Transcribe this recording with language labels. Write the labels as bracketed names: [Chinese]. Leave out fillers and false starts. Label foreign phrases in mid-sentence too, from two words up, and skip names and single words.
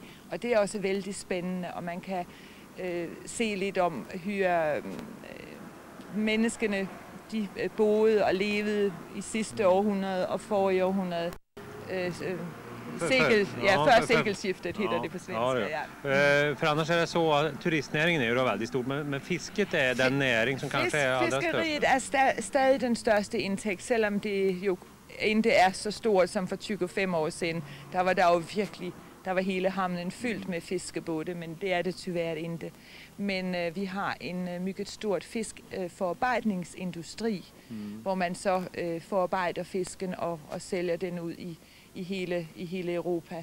[Danish] Og det er også vældig spændende, og man kan se lidt om, hvor menneskene de boede og levede i sidste århundrede og forrige århundrede. Før sekelskiftet hedder det på svenska. [Swedish] För annars är det så att turistnäringen är ju väldigt stor, men fisket är den näring som kanske är allra störst. [Danish] Fiskeriet er stadig den største indtægt, selvom det jo ikke er så stort som for 25 år siden. Der var virkelig, der var hele hamnen fyldt med fiskebåde, men det er det tyvärr ikke. Men vi har en mycket stort fiskforarbejdningsindustri, hvor man så forarbejder fisken og sælger den ud i hele Europa.